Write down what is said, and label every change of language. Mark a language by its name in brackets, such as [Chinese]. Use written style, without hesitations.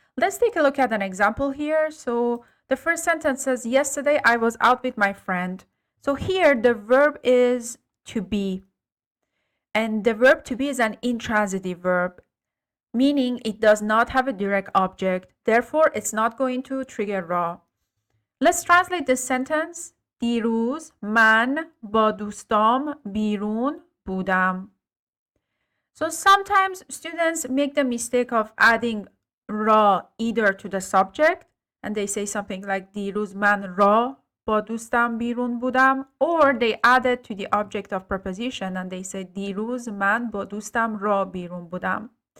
[English] Let's take a look at an example here. So the first sentence says, yesterday I was out with my friend. So here the verb is to be. And the verb to be is an intransitive verb, meaning it does not have a direct object. Therefore, it's not going to trigger ra. Let's translate this sentence. [Persian] دیروز من با دوستام بیرون بودم. [English] So sometimes students make the mistake of adding ra either to the subject, and they say something like [Persian] دیروز من را با دوستم بیرون بودم, [English] or they add it to the object of preposition and they say [Persian] دیروز من با دوستم را بیرون بودم.